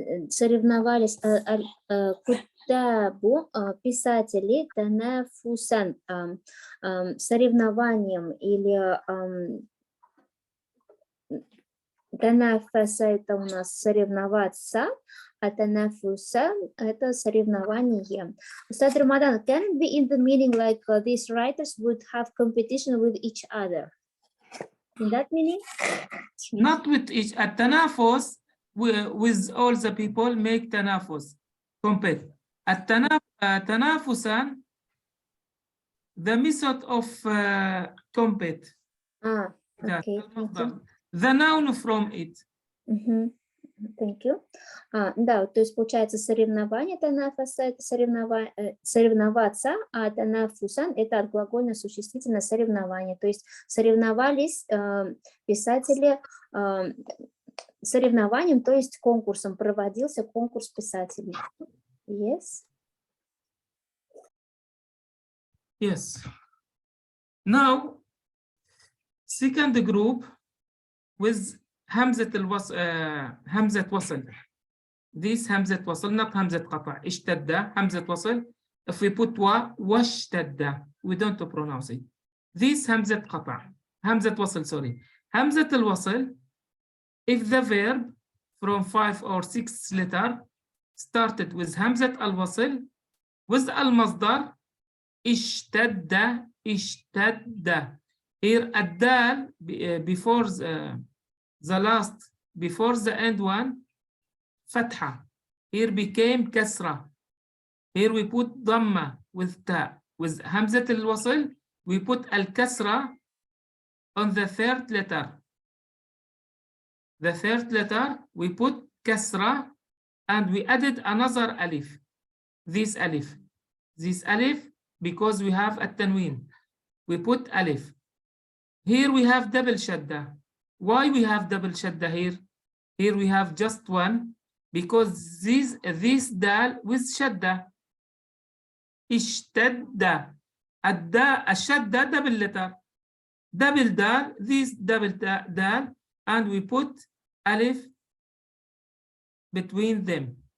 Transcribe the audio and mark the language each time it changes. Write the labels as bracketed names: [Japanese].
[Russian] Соревновались. Кутабу. Писатели. Танафусан. Соревнованием или танафаса это у нас соревноваться, а танафуса это соревнование. [English] Ustad Ramadan, can it be in the meaning like these writers would have competition with each other? In that meaning? Not with each. التنافس with all the people make تنافس. Compete. تنافسا the method of compete. Okay. The noun from it. Thank you. [Russian] Да, то есть получается соревнование, танафаса это соревноваться, а танафусан это от глагольно существительное соревнование. То есть соревновались писатели соревнованием, то есть конкурсом, проводился конкурс писателей. [English] Yes. Yes. Now, second group with همزة الوصل همزة وصل. This همزة وصل, not همزة قطع. [Arabic] اشتد همزة وصل. [English] If we put واشتد, we don't pronounce it. This همزة قطع. همزة وصل, sorry. همزة الوصل, if the verb from 5 or 6 letter started with همزة الوصل with المصدر اشتد اشتد. Here الدال before the last, before the end one, فتحة. Here became كسرة. Here we put ضمة with تاء. With همزة الوصل, we put الكسرة on the third letter. The third letter, we put كسرة and we added another alif. This alif. This alif, because we have التنوين. We put alif. Here we have double shadda. Why we have double shadda here? Here we have just one, because this dal with shadda. Ishtadda. Ashadda double letter. Double dal, this double dal, and we put alif between them.